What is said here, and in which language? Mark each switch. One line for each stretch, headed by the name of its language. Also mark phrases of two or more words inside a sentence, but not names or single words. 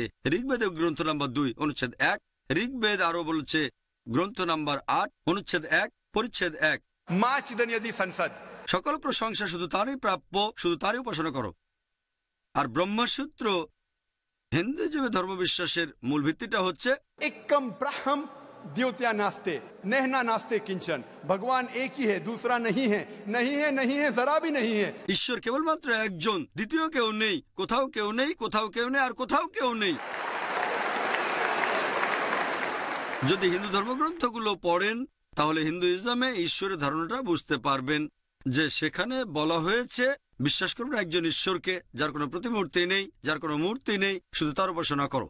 Bangla: ঋগ্বেদে গ্রন্থ নম্বর 2, অনুচ্ছেদ 1, ঋগ্বেদ আরো বলছে গ্রন্থ নম্বর 8, অনুচ্ছেদ 1, পরিচ্ছেদ 1, সকল প্রশংসা শুধু তারই প্রাপ্য, শুধু তারই উপাসনা করো। আর ব্রহ্মসূত্র হিন্দুইজমের ধর্মবিশ্বাসের মূল ভিত্তিটা হচ্ছে
Sanskrit: एकम ब्रह्म द्योत्या नास्ते नहना नास्ते किंचन,
Hindi: भगवान एक ही है, दूसरा नहीं है, नहीं है, नहीं है, जरा भी नहीं है।
Bangla: ঈশ্বর কেবলমাত্র একজন, দ্বিতীয় কেউ নেই, কোথাও কেউ নেই, কোথাও কেউ নেই, আর কোথাও কেউ নেই। যদি হিন্দু ধর্মগ্রন্থগুলো পড়েন তাহলে হিন্দুইজমে ঈশ্বরের ধারণাটা বুঝতে পারবেন, যে সেখানে বলা হয়েছে বিশ্বাস করবে একজন ঈশ্বরকে, যার কোনো প্রতিমূর্তি নেই, যার কোনো মূর্তি নেই, শুধু তার উপাসনা করো।